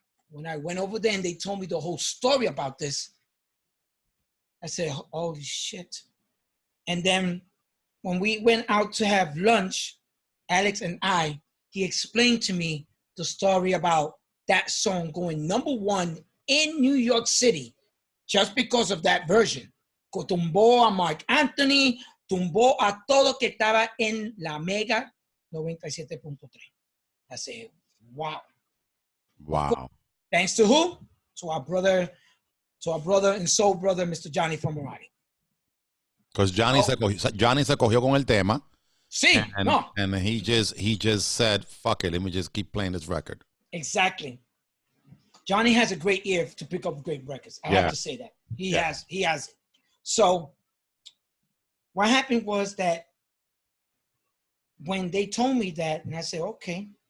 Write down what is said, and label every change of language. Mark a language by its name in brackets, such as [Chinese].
[English] When I went over there and they told me the whole story about this, I said, "Holy shit!" And then when we went out to have lunch, Alex and he explained to me the story about that song going #1 in New York City just because of that version. [Spanish] Tumbó a Mark Anthony, tumbó a todo que estaba en la Mega 97.3. [English] I said, wow. Wow. Thanks to who? To our brother and soul brother, Mr. Johnny from Marathi. Because [Spanish] Johnny se cogió con el tema. Sí, [English] and he just said, "Fuck it, let me just keep playing this record." Exactly. Johnny has a great ear to pick up great records. I have to say that. He has it. So what happened was that when they told me that, and I said, okay.